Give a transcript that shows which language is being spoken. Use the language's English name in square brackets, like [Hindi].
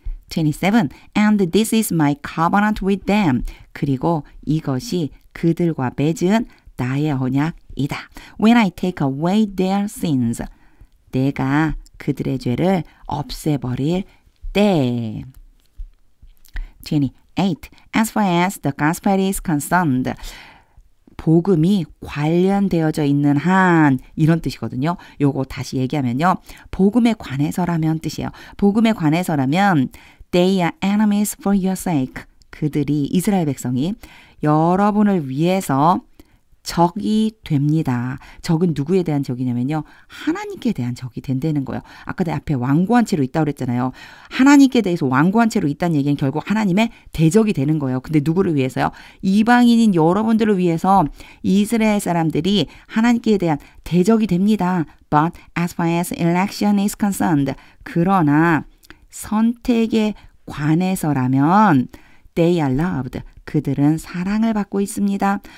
[English] 27. And this is my covenant with them. [Korean] 그리고 이것이 그들과 맺은 나의 언약이다. [English] When I take away their sins. [Korean] 내가 그들의 죄를 없애버릴 때. [English] 28. As far as the gospel is concerned. [Korean] 복음이 관련되어져 있는 한 이런 뜻이거든요. 요거 다시 얘기하면요. 복음에 관해서라면 뜻이에요. 복음에 관해서라면 [English] They are enemies for your sake. [Korean] 그들이 이스라엘 백성이 여러분을 위해서 적이 됩니다. 적은 누구에 대한 적이냐면요. 하나님께 대한 적이 된다는 거예요. 아까 내 앞에 완고한 채로 있다고 그랬잖아요. 하나님께 대해서 완고한 채로 있다는 얘기는 결국 하나님의 대적이 되는 거예요. 근데 누구를 위해서요? 이방인인 여러분들을 위해서 이스라엘 사람들이 하나님께 대한 대적이 됩니다. [English] But as far as election is concerned. [Korean] 그러나 선택에 관해서라면 [English] they are loved. [Korean] 그들은 사랑을 받고 있습니다.